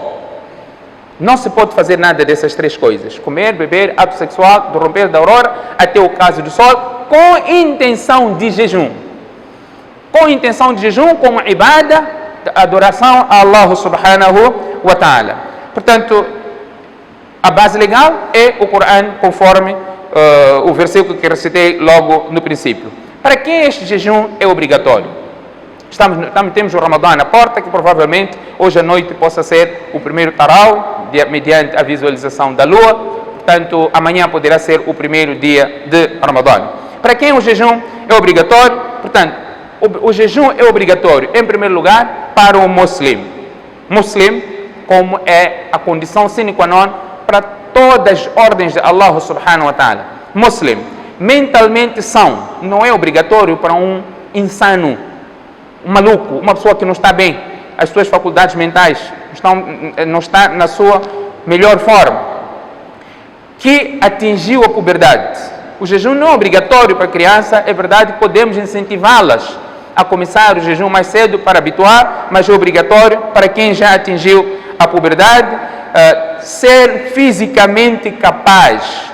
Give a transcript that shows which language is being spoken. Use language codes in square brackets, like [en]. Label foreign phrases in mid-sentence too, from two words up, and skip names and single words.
[pt] Não se pode fazer nada dessas 3 coisas: comer, beber, ato sexual, do romper da aurora até o caso do sol, com intenção de jejum. Com intenção de jejum, como ibada, adoração a Allah [ar] سبحانه وتعالى. [pt] Portanto, a base legal é o Corão, conforme o versículo que recitei logo no princípio. Para quem este jejum é obrigatório? Temos o Ramadã na porta, que provavelmente hoje à noite possa ser o primeiro tarawih, mediante a visualização da lua. Portanto, amanhã poderá ser o primeiro dia de Ramadã. Para quem o jejum é obrigatório? Portanto, o jejum é obrigatório, em primeiro lugar, para o muslim. Muslim, como é a condição [la] sine qua non [pt] para todas as ordens de Allah [ar] سبحانه وتعالى. [pt] Muslim, mentalmente são, não é obrigatório para um insano, um maluco, uma pessoa que não está bem, as suas faculdades mentais não está na sua melhor forma, que atingiu a puberdade. O jejum não é obrigatório para a criança, é verdade, podemos incentivá-las a começar o jejum mais cedo para habituar, mas é obrigatório para quem já atingiu a puberdade, ser fisicamente capaz.